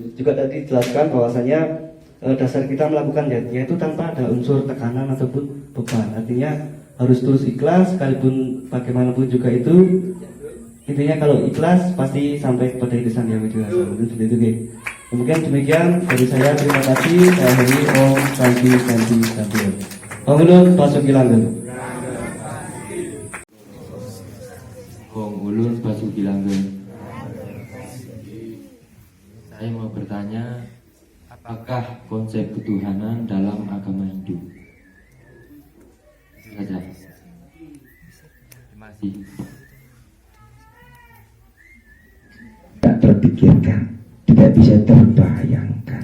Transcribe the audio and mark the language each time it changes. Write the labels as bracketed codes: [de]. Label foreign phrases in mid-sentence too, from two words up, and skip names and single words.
[id] Juga tadi dijelaskan bahwasanya dasar kita melakukan yaitu tanpa ada unsur tekanan ataupun beban. Artinya harus terus ikhlas, sekalipun bagaimanapun juga itu. Intinya kalau ikhlas pasti sampai kepada irisan yang ideal. Seperti itu. Kemudian demikian dari saya, terima kasih. Saya Heri, [sa] Om Santi. Om Ulun Basuki Langgeng. Om Ulun Basuki Langgeng. [id] Saya mau bertanya, apakah konsep ketuhanan dalam agama Hindu? Itu saja. Terima kasih. Tak terpikirkan, tidak bisa terbayangkan.